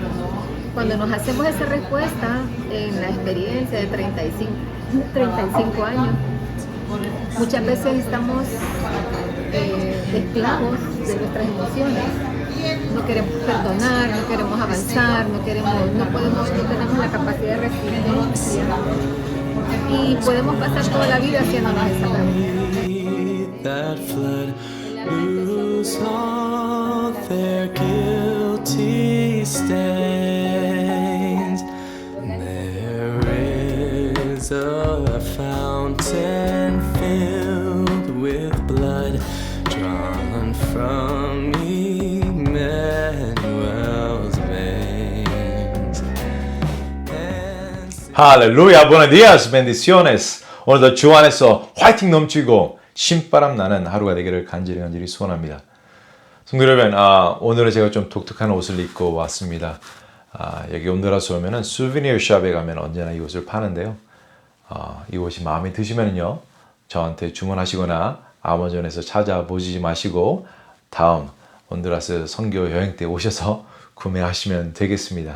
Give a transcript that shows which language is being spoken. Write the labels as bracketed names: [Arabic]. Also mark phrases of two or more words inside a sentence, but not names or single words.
[Spanish] Cuando nos hacemos esa respuesta en la experiencia de 35 años, muchas veces estamos esclavos de nuestras emociones. No queremos perdonar, no queremos avanzar, no tenemos la capacidad de resiliencia y podemos pasar toda la vida haciéndonos esa pregunta. [English] That flood lose all their guilty stains. There is a fountain filled with blood drawn from Emmanuel's veins. [Korean] 할렐루야, [Spanish] buenos días, bendiciones. [Korean] 오늘도 주 안에서 화이팅 넘치고 신바람 나는 하루가 되기를 간절히 소원합니다. 성도 여러분, 오늘은 제가 좀 독특한 옷을 입고 왔습니다. 여기 온두라스 오면은 수비니어 샵에 가면 언제나 이 옷을 파는데요. 이 옷이 마음에 드시면요, 저한테 주문하시거나 아마존에서 찾아보시지 마시고 다음 온두라스 선교 여행 때 오셔서 구매하시면 되겠습니다.